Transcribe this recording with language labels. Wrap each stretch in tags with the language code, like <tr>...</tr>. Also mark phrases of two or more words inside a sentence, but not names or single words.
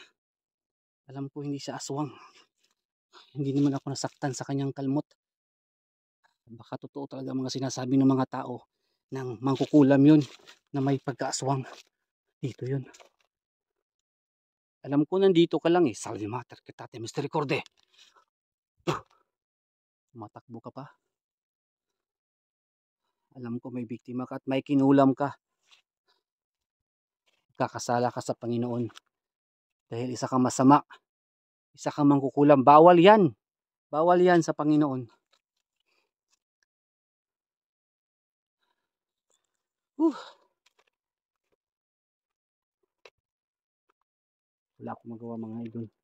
<tl>Alam ko hindi siya aswang. Hindi naman ako nasaktan sa kanyang kalmot. Baka totoo talaga mga sinasabi ng mga tao ng mangkukulam yun na may pagkaaswang. Dito yun. Alam ko nandito ka lang eh.</tl> <la>Salve mater kitate misericorde.</la> <tl>Matakbo ka pa. Alam ko may biktima ka at may kinulam ka. Kakasala ka sa Panginoon. Dahil isa kang masama. Isa kang mangkukulam. Bawal yan. Bawal yan sa Panginoon. Wala akong magawa mga idol.</tl>